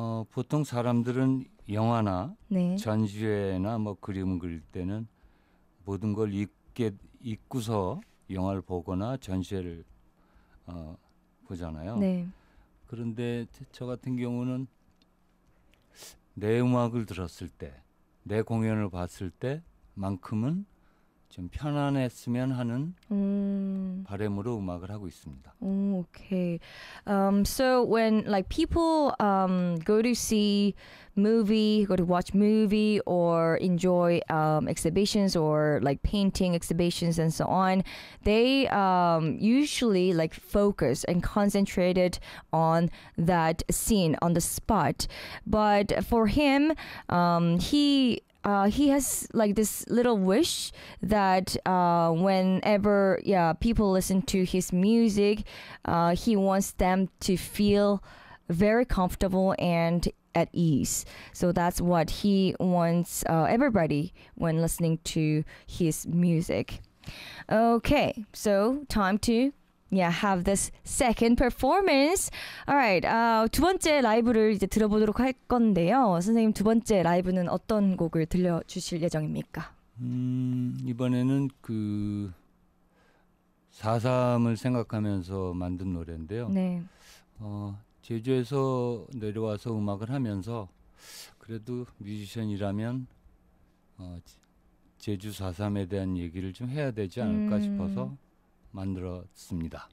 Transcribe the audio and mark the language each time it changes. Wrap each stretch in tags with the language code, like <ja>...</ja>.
<ko>보통 사람들은 영화나 네. 전시회나 뭐 그림 그릴 때는 모든 걸 잊고서 영화를 보거나 전시회를 보잖아요. 네. 그런데 저 같은 경우는 내 음악을 들었을 때, 내 공연을 봤을 때만큼은 좀 편안했으면 하는 바람으로 음악을 하고 있습니다.</ko> <en>Okay. So when like people go to see movie, go to watch movie or enjoy exhibitions or like painting exhibitions and so on, they usually like focus and concentrated on that scene on the spot. But for him, he has like this little wish that whenever people listen to his music, he wants them to feel very comfortable and at ease. So that's what he wants everybody when listening to his music. Okay, so time to have this second performance. All right.</en> <ko>두 번째 라이브를 이제 들어보도록 할 건데요. 선생님, 두 번째 라이브는 어떤 곡을 들려 주실 예정입니까? 이번에는 그 4.3을 생각하면서 만든 노래인데요. 네. 제주에서 내려와서 음악을 하면서 그래도 뮤지션이라면 제주 4.3에 대한 얘기를 좀 해야 되지 않을까 싶어서 만들었습니다.</ko>